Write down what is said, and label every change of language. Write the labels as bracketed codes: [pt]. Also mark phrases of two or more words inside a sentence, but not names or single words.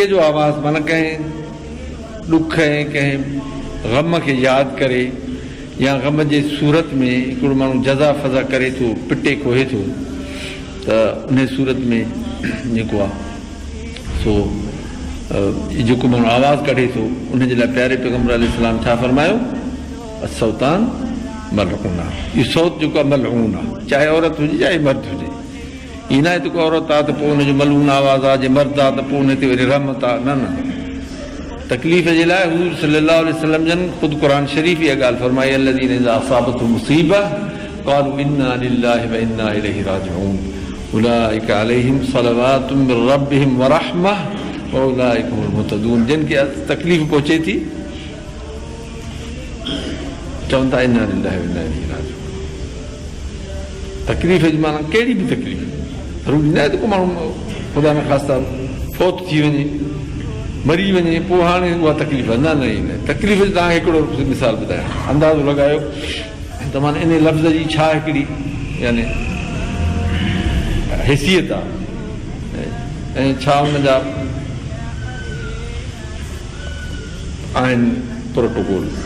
[sd] जो आवाज़, माना कंहिं ॾुख ऐं कंहिं ग़म खे यादि करे या ग़म जे सूरत में हिकिड़ो माण्हू जज़ा फज़ा करे थो, पिटे कोहे थो, त उन सूरत में जेको आहे सो जेको माण्हू आवाज़ु कढे थो उनजे लाइ प्यारे पैगम्बर अलैहिस्सलाम छा फरमायो, असौतान मलऊन आहे। इहो सौत जेको आहे मलऊन आहे, चाहे औरत हुजे चाहे मर्द हुजे। ईअं न आहे त को औरत आहे त पोइ हुनजो मलऊन आवाज़ु आहे, जे मर्द आहे त पोइ हुन ते वरी रहमत आहे, न। तकलीफ़ जे लाइ हुज़ूर [ar] صلى الله عليه وسلم [sd] जन ख़ुदि क़ुरान शरीफ़ इहा ॻाल्हि फरमाई, [ar] الذين إذا أصابتهم مصيبة قالوا إنا لله وإنا إليه راجعون أولئك عليهم صلوات من ربهم ورحمة وأولئك هم المهتدون. [sd] जिन खे तकलीफ़ पहुचे थी चवनि था [ar] إنا لله وإنا إليه راجعون. [sd] तकलीफ़ जी माना कहिड़ी बि तकलीफ़, ज़रूरी न आहे त को माण्हू ख़ुदा न ख़ास्ता फ़ौत थी वञे, मरी वञे, पोइ हाणे उहा तकलीफ़ न। तकलीफ़ जी तव्हांखे हिकिड़ो मिसाल ॿुधायां, अंदाज़ो लॻायो त माना इन लफ़्ज़ जी छा हिकिड़ी यानी हैसियत आहे ऐं छा हुनजा आहिनि प्रोटोकॉल।